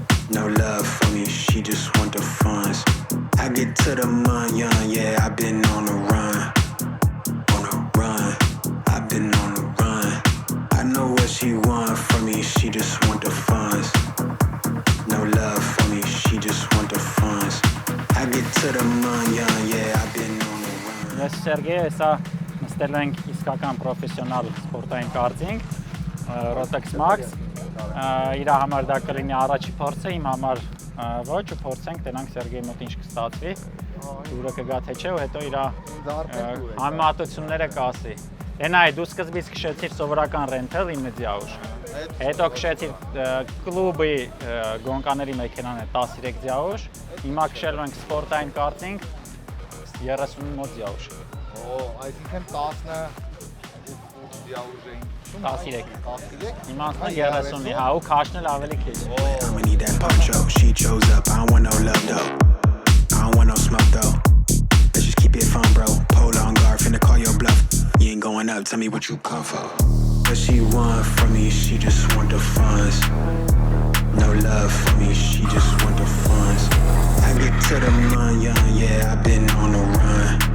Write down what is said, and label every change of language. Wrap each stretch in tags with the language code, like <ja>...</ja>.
<en>No love for me, she just want the funds. I get to the money, yeah, I've been on the run. On the run, I've been on the run. I know what What she want from me, she just want the funds. No love for me, she just want the funds. I get to the money, yeah, I've been on the run.</en> <hy>Ես Սերգեյ, հեսա նստել ենք իսկական պրոֆեսիոնալ սպորտային կարծինգ, Rotex Max, իր համար դա կլինի առաջի փորձը, իմ համար ոչ, ու փորձենք, տենանք Սերգեյի մոտ ինչ կստացվի, դուրը կգա թե չէ, ու հետո իր համեմատությունները կասի։ Ենայ, դու սկզբից քշեցիր սովորական ռենթել 9 ձյաուժ, հետո քշեցիր կլուբի գոնկաների մեքենան է 13 ձյաուժ, հիմա քշելու ենք սպորտային կարծինգ 38 ձյաուժ։ Այսինքն 10 դիաուժ էին 13։ Հիմա անցնենք 30-ի, հա, ու քաշնել ավելի քիչ։</hy> <en>I'ma need that poncho, she chose up. I don't want no love though. I don't want no smoke though. Let's just keep it fun, bro. Pole on guard, finna call your bluff. You ain't going up, tell me what you come for. What she want from me, she just want the funds. No love for me, she just want the funds. I get to the money, yeah, I've been on the run.</en>